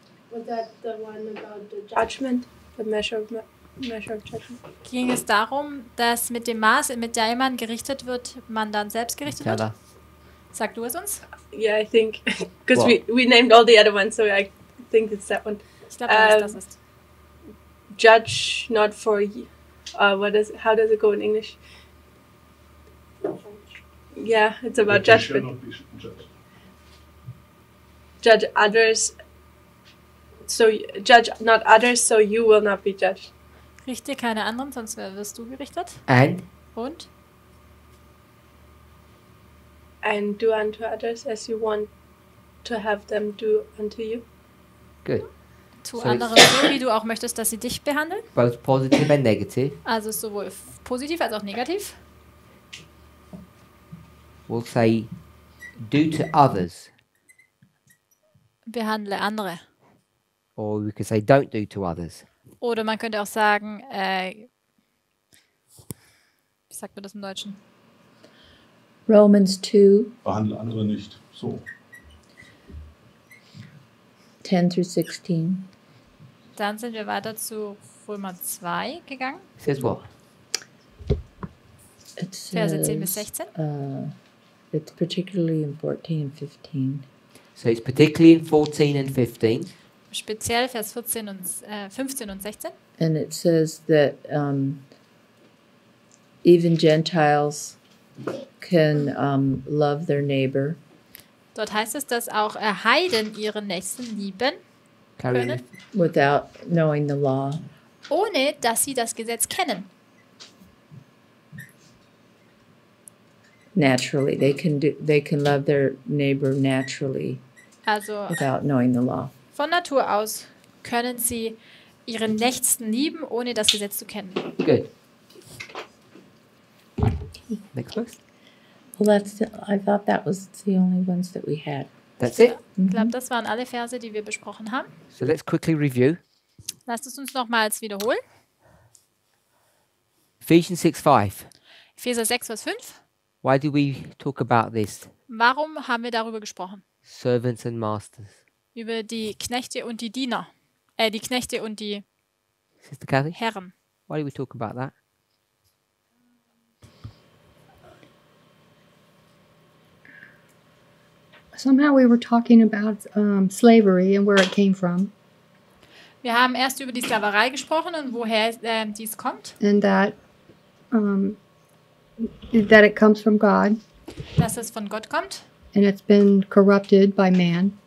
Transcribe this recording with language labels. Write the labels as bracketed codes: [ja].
[en] Was that the one about the judgment? The measure of judgment? [de] Ging es darum, dass mit dem Maß, mit dem man gerichtet wird, man dann selbst gerichtet wird? [en] Tell [de] Sag du es uns? [en] Yeah, I think because What? we named all the other ones, so I think it's that one. [de] Ich glaube, dass das ist. [en] Judge not for how does it go in English? Yeah, it's about That you shall judgment. not be judged. Judge others, so judge not others, so you will not be judged. [de] Richte keine anderen, sonst wirst du gerichtet. [en] And [de] Und? [en] And do unto others as you want to have them do unto you. good. [de] Tu [en] So [de] anderen so, wie du auch möchtest, dass sie dich behandeln. [en] Both positive and negative. [de] Also sowohl positiv als auch negativ. [en] We'll say do to others, [de] Behandle andere. [en] or we could say don't do to others. [de] Oder man könnte auch sagen, wie sagt man das im Deutschen? [en] Romans 2, [de] Behandle andere nicht so. [en] 10 through 16. [de] Dann sind wir weiter zu Römer 2 gegangen. [en] Says what? It [de] Verse 10 bis [en] says, [de] 16. [en] it's particularly in 14 and 15. So it's particularly in 14 and 15. [de] Speziell Vers 14 und, 15 und 16. [en] And it says that even Gentiles can love their neighbor. [de] Dort heißt es, dass auch Heiden ihren Nächsten lieben [en] Carry on. [de] können, [en] Without knowing the law. [de] ohne dass sie das Gesetz kennen. [en] Naturally, they can love their neighbor naturally [de] Also [en] without knowing the law. [de] von Natur aus können sie ihren Nächsten lieben, ohne das Gesetz zu kennen. [en] Good. Next verse. Well, I thought that was the only ones that we had. That's it. [de] Ich glaube, das waren alle Verse, die wir besprochen haben. [en] So let's quickly review. [de] Lasst es uns nochmals wiederholen. [en] Ephesians 6:5. [de] Epheser 6, Vers 5. [en] Why do we talk about this? [de] Warum haben wir darüber gesprochen? [en] Servants and masters. [de] Über die Knechte und die Diener. Die Knechte und die [en] Sister Kathy, [de] Herren. [en] why do we talk about that? Somehow we were talking about slavery and where it came from, [de] Wir haben erst über die Sklaverei gesprochen und woher dies kommt. [en] and that it comes from God, [de] Dass es von Gott kommt [en] and it's been corrupted by man,